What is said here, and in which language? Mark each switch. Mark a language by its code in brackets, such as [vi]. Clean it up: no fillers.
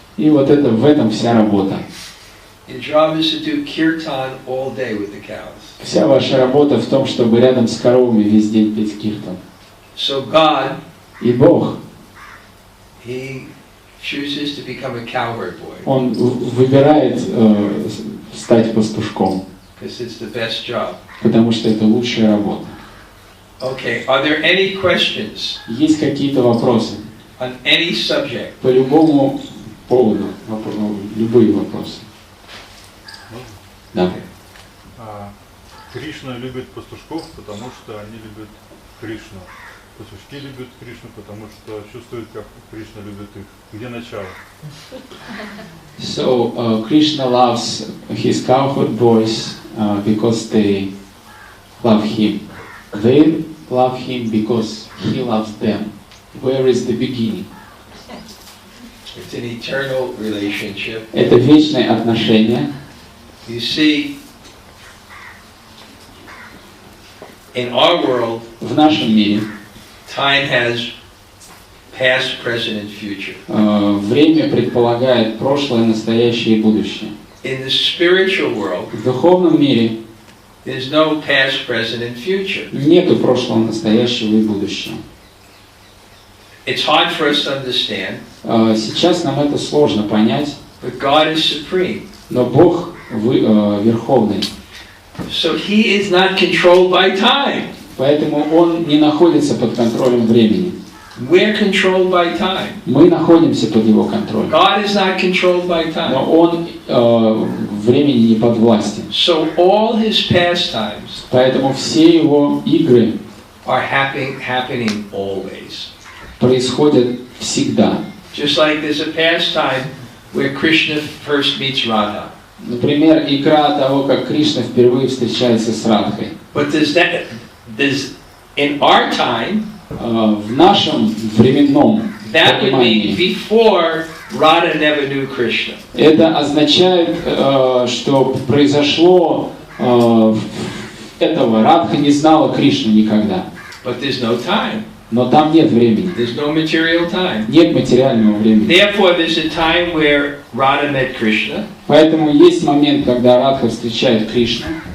[ru] И вот это, в этом вся работа. [en] Your job is to do kirtan all day with the cows. [ru] Вся ваша работа в том, чтобы рядом с коровами весь день петь киртан. [en] So God, [ru] И Бог, [en] He chooses to become a cowherd boy, [ru] Он выбирает стать пастушком, [en] because it's the best job. [ru] потому что это лучшая работа. [en] Okay, are there any questions [ru] Есть какие-то вопросы? [en] on any subject? [ru] По любому поводу, любые вопросы. Да. Кришна любит пастушков, потому что они любят Кришну. Пастушки любят Кришну, потому что чувствуют, как Кришна любит их. Где начало? [en] So Krishna loves his cowherd boys because they love him. They love him because he loves them. Where is the beginning? It's an eternal relationship. [ru] Это вечное отношение. [en] You see, in our world, [ru] В нашем мире [en] time has past, present, and future. [ru] время предполагает прошлое, настоящее и будущее. [en] In the spiritual world, [ru] В духовном мире [en] there's no past, present, and future. [ru] нету прошлого, настоящего и будущего. [en] It's hard for us to understand, [ru] Сейчас нам это сложно понять, [en] but God is supreme. [ru] но Бог верховный. [en] So He is not controlled by time. [ru] Поэтому Он не находится под контролем времени. [en] We're controlled by time. [ru] Мы находимся под Его контролем. [en] God is not controlled by [ru] Но [en] time. [ru] Он времени не подвластен. [en] So all His pastimes [ru] Поэтому все Его игры [en] are happening always. [ru] происходят всегда. [en] Just like there's a pastime where Krishna first meets Radha. [ru] Например, игра того, как Кришна впервые встречается с Радхой. [en] But there's in our time, [ru] В нашем временном [en] that would mean before Radha never knew Krishna. [ru] это означает, что произошло этого. Радха не знала Кришну никогда. [en] But there's no time. [ru] Но там нет времени. [en] There's no material time. [ru] Нет материального времени. [en] Therefore, there's a time where Radha met Krishna, [ru] Поэтому есть момент, когда Радха встречает Кришну,